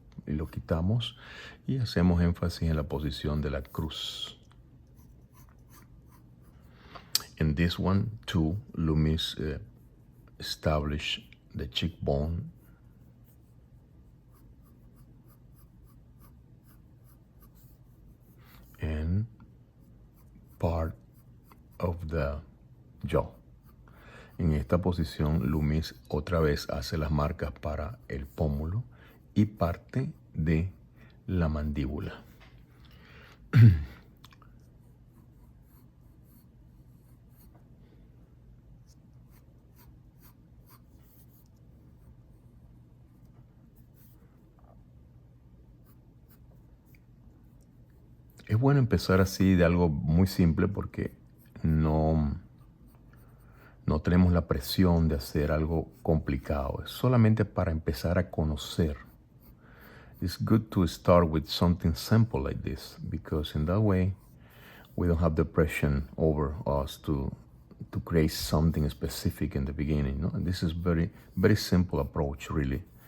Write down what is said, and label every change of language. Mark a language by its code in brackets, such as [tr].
[es] y lo quitamos y hacemos énfasis en la posición de la cruz. [en] In this one too, Loomis established the cheekbone and part of the jaw. [es] En esta posición, Loomis otra vez hace las marcas para el pómulo y parte de la mandíbula. Es bueno empezar así de algo muy simple porque no tenemos la presión de hacer algo complicado. Es solamente para empezar a conocer. [en] It's good to start with something simple like this because in that way we don't have the pressure over us to create something specific in the beginning. No? And this is very simple approach really.